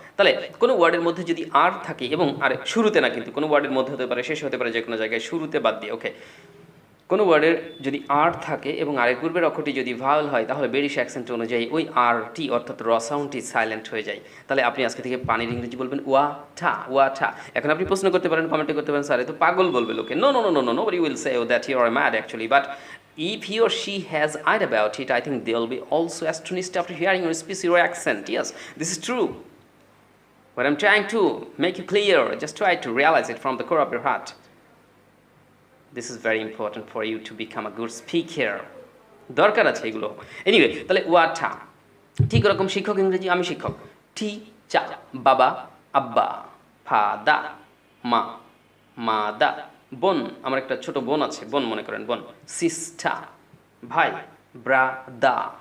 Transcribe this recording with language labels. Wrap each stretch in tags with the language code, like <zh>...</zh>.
<bn>তাহলে কোনো ওয়ার্ডের মধ্যে যদি আর থাকে এবং আর শুরুতে না, কিন্তু কোনো ওয়ার্ডের মধ্যে হতে পারে, শেষ হতে পারে, যে কোনো জায়গায়, শুরুতে বাদ দিয়ে, ওকে, কোনো ওয়ার্ডের যদি আর থাকে এবং আর এর পূর্বের অক্ষরটি যদি ভাওয়েল হয়, তাহলে ব্রিটিশ অ্যাকসেন্ট অনুযায়ী ওই আর টি অর্থাৎ র সাউন্ডটি সাইলেন্ট হয়ে যায়। তাহলে আপনি আজকে থেকে পানির ইংরেজি বলবেন ওয়াটা, ওয়াটা। এখন আপনি প্রশ্ন করতে পারেন, কমেন্টে করতে পারেন, স্যার এ তো পাগল বলবে লোকে।</bn> <en>No no no no no, nobody will say that you are mad actually, but if he or she has eyed about it, I think they'll be also astonished after hearing your speech, your accent. Yes, this is true. What I'm trying to make it clear, just try to realize it from the core of your heart. This is very important for you to become a good speaker.</en> <bn>দরকার আছে এগুলো। Anyway, তাহলে what a, ঠিক ওরকম শিক্ষক ইংরেজি, আমি শিক্ষক। টি চা, বাবা, আব্বা, ফাদা, মা, মাদা, বোন, আমার একটা ছোট বোন আছে, বোন মনে করেন, বোন। সিস্টার, ভাই, ব্রাদা।</bn>